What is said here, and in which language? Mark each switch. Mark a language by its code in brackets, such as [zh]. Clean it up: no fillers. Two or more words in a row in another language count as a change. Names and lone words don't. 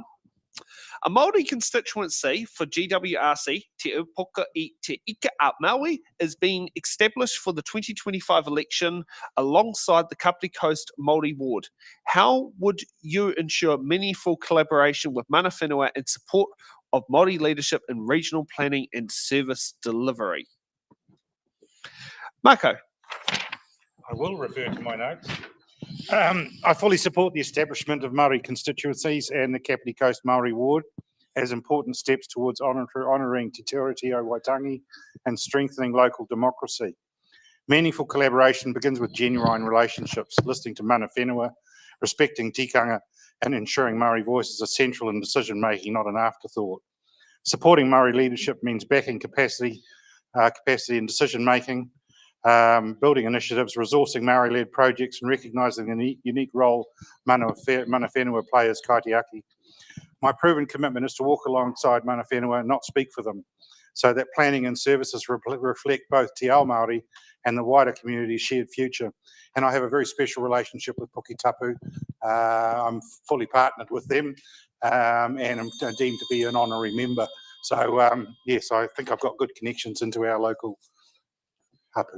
[en] A Māori constituency for GWRC, Te Upoka I Te Ika a Maui, is being established for the 2025 election alongside the Kapiti Coast Māori ward. How would you ensure meaningful collaboration with [mi] mana whenua [en] and support of Māori leadership in regional planning and service delivery? Marco. I will refer to my notes. I fully support the establishment of Māori constituencies and the Kapiti Coast Māori ward as important steps towards honouring Te Tirotio Waitangi and strengthening local democracy. Meaningful collaboration begins with genuine relationships, listening to [mi] mana whenua, [en] respecting tikanga, and ensuring Māori voice is essential in decision-making, not an afterthought. Supporting Māori leadership means backing capacity in decision-making, building initiatives, resourcing Māori-led projects, and recognising the unique role [mi] mana whenua [en] play as kaitiaki. My proven commitment is to walk alongside [mi] mana whenua [en] and not speak for them, so that planning and services reflect both [mi] Te Ao Māori [en] and the wider community's shared future. And I have a very special relationship with Puki Tapu. I'm fully partnered with them, and I'm deemed to be an honorary member. So yes, I think I've got good connections into our local hapu.